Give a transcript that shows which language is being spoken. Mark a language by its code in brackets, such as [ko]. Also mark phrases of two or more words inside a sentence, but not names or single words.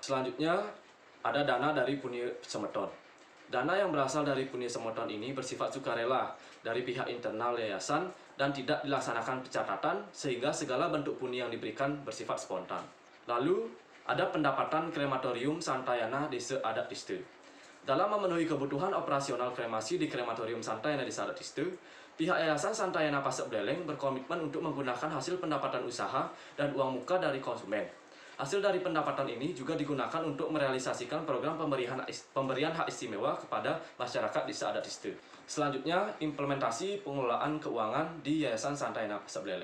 [id] Selanjutnya ada dana dari Pundi Semeton. Dana yang berasal dari Pundi Semeton ini bersifat sukarela dari pihak internal yayasan dan tidak dilaksanakan pencatatan, sehingga segala bentuk pundi yang diberikan bersifat spontan. Lalu, ada pendapatan Krematorium Santayana Desa Adat Tiste. Dalam memenuhi kebutuhan operasional kremasi di Krematorium Santayana Desa Adat Tiste, pihak Yayasan Santayana Pasar Buleleng berkomitmen untuk menggunakan hasil pendapatan usaha dan uang muka dari konsumen. Hasil dari pendapatan ini juga digunakan untuk merealisasikan program pemberian hak istimewa kepada masyarakat Desa Adat Istu. Selanjutnya, implementasi pengelolaan keuangan di Yayasan Santayana Pasek Beleleng.